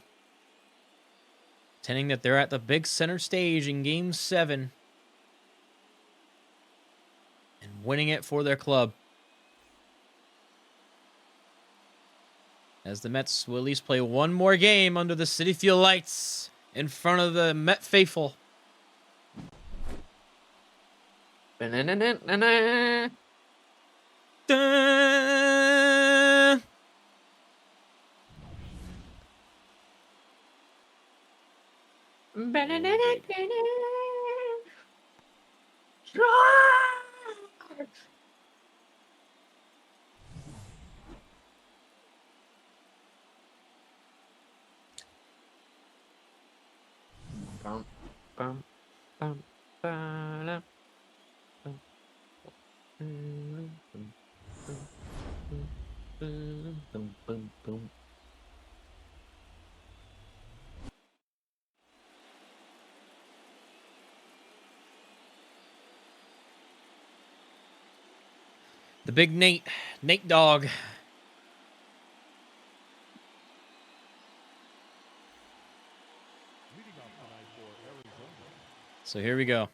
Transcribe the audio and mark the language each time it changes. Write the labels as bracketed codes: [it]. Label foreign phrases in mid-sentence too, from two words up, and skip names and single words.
[en] Pretending that they're at the big center stage in Game 7 and winning it for their club. As the Mets will at least play one more game under the Citi Field lights in front of the Met faithful. Ba-na-na-na-na-na. Dun! Ba-na-na-na-na-na. Bum, bum, bum, ba-da. Bum, bum, bum, bum, bum, bum, bum. The big Nate Dogg. So here we go.